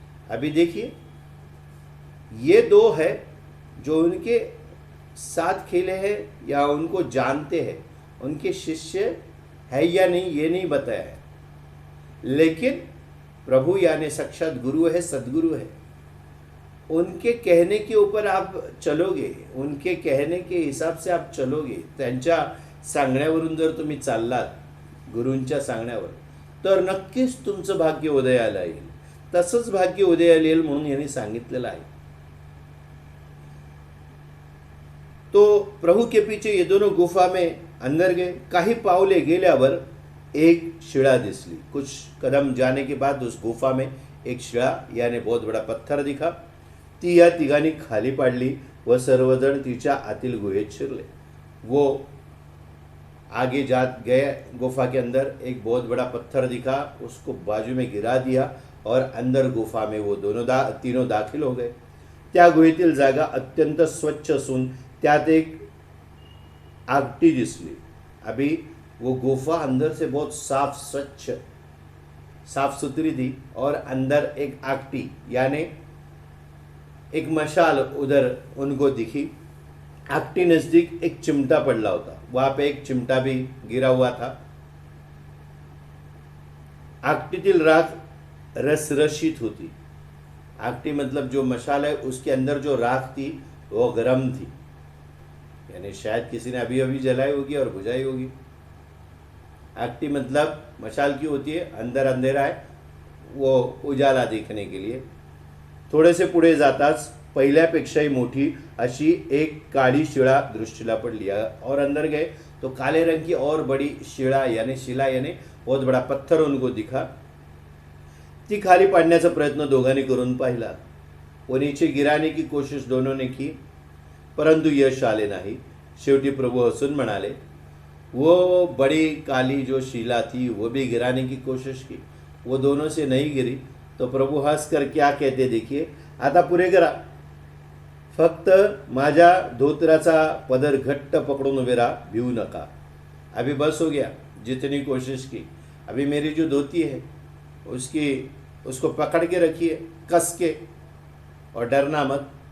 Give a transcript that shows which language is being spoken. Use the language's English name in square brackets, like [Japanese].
[Hindi] अभी देखिए, ये दो है जो उनके साथ खेले हैं या उनको जानते हैं, उनके शिष्य है या नहीं ये नहीं बताया है, लेकिन प्रभु यानी साक्षात गुरु है, सदगुरु है। उनके कहने के ऊपर आप चलोगे, [Marathi] उनके कहणे के हिसाब से आप चलोगे, त्यांच्या सांगण्यावरून जर तुम्ही चाललात, गुरूंच्या सांगण्यावर, तर नक्कीच तुमचं भाग्य उदयाला येईल। तसंच भाग्य उदयाला येईल म्हणून यांनी सांगितलेलं आहे। [Hindi] तो प्रभु के पीछे ये दोनों गुफा में अंदर गए। [Marathi] काही पावले गेल्यावर एक शिळा दिसली। [Hindi] कुछ कदम जाने के बाद उस गुफा में एक शिळा यानी बहुत बड़ा पत्थर दिखा। [Marathi] ती या तिघांनी खाली पाडली व सर्वजण तिच्या आतील गुहेत शिरले। [Hindi] वो आगे जात गए, गुफा के अंदर एक बहुत बड़ा पत्थर दिखा, उसको बाजू में गिरा दिया और अंदर गुफा में वो तीनों दाखिल हो गए। [Marathi] त्या गुहेतील जागा अत्यंत स्वच्छ असून त्यात एक आगटी दिसली। [Hindi] अभी वो गुफा अंदर से बहुत साफ स्वच्छ साफ सुथरी थी और अंदर एक आगटी यानी एक मशाल उधर उनको दिखी। [Marathi] आगटी नजदीक एक चिमटा पड़ला होता, [Hindi] वहां पे एक चिमटा भी गिरा हुआ था। [Marathi] आगटीतील राख रसरशीत होती। [Hindi] आगटी मतलब जो मशाल है उसके अंदर जो राख थी वो गर्म थी, यानी शायद किसी ने अभी अभी जलाई होगी और बुझाई होगी। आगटी मतलब मशाल की होती है, अंदर अंधेरा है, वो उजाला देखने के लिए। [Marathi] थोड़े से पुढे जाताच पहिल्यापेक्षाही मोठी अशी एक काळी शिळा दृष्टीला पडली [Hindi] और अंदर गए तो काले रंग की और बड़ी शिला यानी बहुत बड़ा पत्थर उनको दिखा। [Marathi] ती खाली पाडण्याचा प्रयत्न दोघांनी करून पाहिला। [Hindi] वो नीचे गिराने की कोशिश दोनों ने की, [Marathi] परंतु यश आले नाही। शेवटी प्रभु हसून म्हणाले, [Hindi] वो बड़ी काली जो शिला थी वो भी गिराने की कोशिश की, वो दोनों से नहीं गिरी। तो प्रभु हंस कर क्या कहते देखिए, [Marathi] आता पुरे करा, फक्त माझ्या धोतराचा पदर घट्ट पकडून उभे रहा, भिवू नका। [Hindi] अभी बस हो गया, जितनी कोशिश की, अभी मेरी जो धोती है उसको पकड़ के रखिए कस के और डरना मत।